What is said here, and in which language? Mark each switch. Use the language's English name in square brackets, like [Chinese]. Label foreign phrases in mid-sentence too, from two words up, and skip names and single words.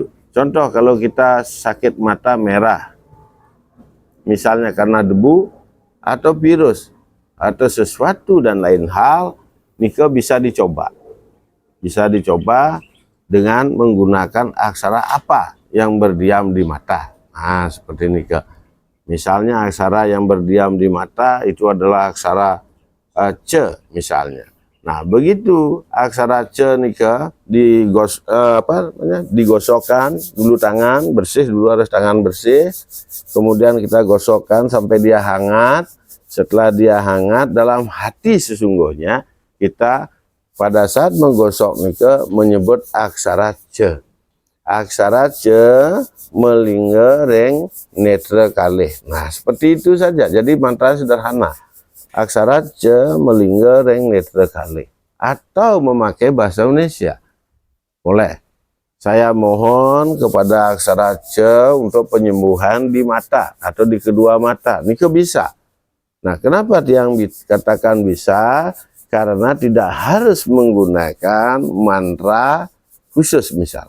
[Indonesian] Contoh kalau kita sakit mata merah, misalnya karena debu, atau virus, atau sesuatu dan lain hal, nika bisa dicoba. Bisa dicoba dengan menggunakan aksara apa yang berdiam di mata. Nah, seperti nika. Misalnya aksara yang berdiam di mata itu adalah aksara C misalnya. Nah, begitu aksara C nika digosokkan dulu tangan bersih, dulu harus tangan bersih. Kemudian kita gosokkan sampai dia hangat. Setelah dia hangat, dalam hati sesungguhnya kita pada saat menggosok nika menyebut aksara C. [Balinese] Aksara C melingga reng netra kalih. [Indonesian] Nah, seperti itu saja. Jadi mantra sederhana. [Balinese] Aksara C melingga reng netra kalih. [Indonesian] Atau memakai bahasa Indonesia. Boleh. Saya mohon kepada aksara C untuk penyembuhan di mata atau di kedua mata. Ini bisa. Nah, kenapa yang katakan bisa? Karena tidak harus menggunakan mantra khusus misal.